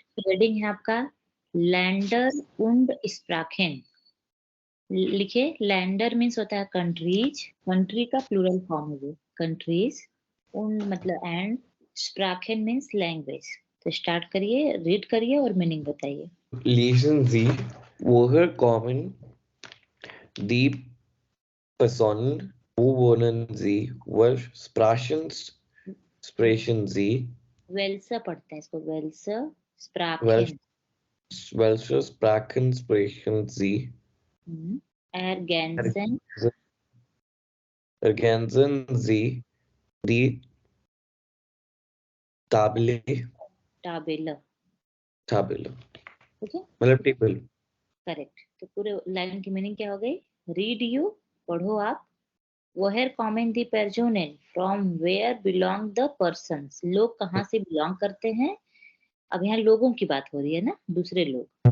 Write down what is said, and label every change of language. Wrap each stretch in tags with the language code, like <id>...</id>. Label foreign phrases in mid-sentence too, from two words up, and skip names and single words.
<hi>हेडिंग है आपका</hi> <de>Länder und Sprachen.</de> <hi>लिखे, लैंडर मीन्स होता है कंट्रीज, कंट्री का</hi> <en>plural form</en> <hi>है वो कंट्रीज, und मतलब एंड, स्प्राखेन</hi> <en>means language.</en> <hi>तो स्टार्ट करिए, रीड करिए और मीनिंग बताइए।</hi> <de>Lesen Sie, woher kommen die Personen? Wo wohnen Sie? Sprechen Sie?</de> <hi>वेल्सा पढ़ते हैं इसको,</hi> <de>Welche Sprachen. Welche Sprachen sprechen Sie? Ergänzen Ergänzen Sie die Tabelle? Tabelle. Tabelle.</de> <hi>ठीक है, मतलब टेबल। करेक्ट। तो पूरे लाइन की मीनिंग क्या हो गई?</hi> <en>read you,</en> <hi>पढ़ो आप।</hi> <de>Woher kommen die Personen,</de> <en>from where belong the persons,</en> <hi>लोग कहाँ से बिलोंग करते हैं। अब यहाँ लोगों की बात हो रही है ना, दूसरे लोग।</hi>